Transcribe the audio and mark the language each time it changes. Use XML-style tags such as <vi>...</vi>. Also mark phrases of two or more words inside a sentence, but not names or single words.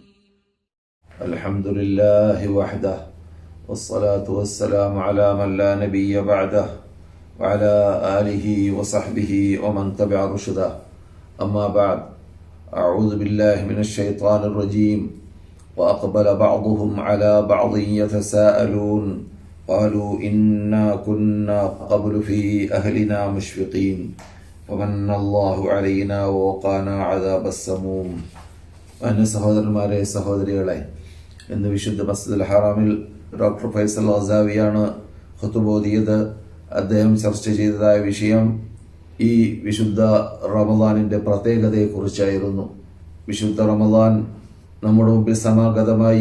<ar>الحمد لله وحده والصلاة والسلام على من لا نبي بعده وعلى آله وصحبه ومن تبع رشده أما بعد أعوذ بالله من الشيطان الرجيم وأقبل بعضهم على بعض يتساءلون قالوا إنا كنا قبل في أهلنا مشفقين ومن الله علينا ووقانا عذاب السموم.</ar> <ml>അന്യ സഹോദരന്മാരെ സഹോദരികളെ, ഇന്ന് വിശുദ്ധ മസ്ജിദുൽ ഹറാമിൽ ഡോക്ടർ ഫൈസൽ ഗസാവിയാണ് ഖുതുബ ഓതിയത്. അദ്ദേഹം ചർച്ച ചെയ്തതായ വിഷയം ഈ വിശുദ്ധ റമദാനിന്റെ പ്രത്യേകതയെക്കുറിച്ചായിരുന്നു. വിശുദ്ധ റമദാൻ നമ്മുടെ മുമ്പിൽ സമാഗതമായി.</ml>